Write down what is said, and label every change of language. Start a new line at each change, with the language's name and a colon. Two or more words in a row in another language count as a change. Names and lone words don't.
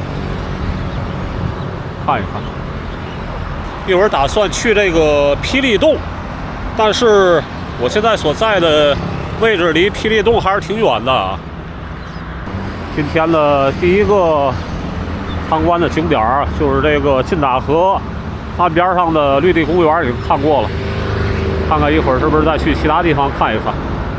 Chinese: 看一看，一會兒打算去這個霹靂洞，但是我現在所在的位置離霹靂洞還是挺遠的啊。今天的第一個參觀的景點兒就是這個金大河岸邊上的綠地公園，已經看過了。看看一會兒是不是再去其他地方看一看。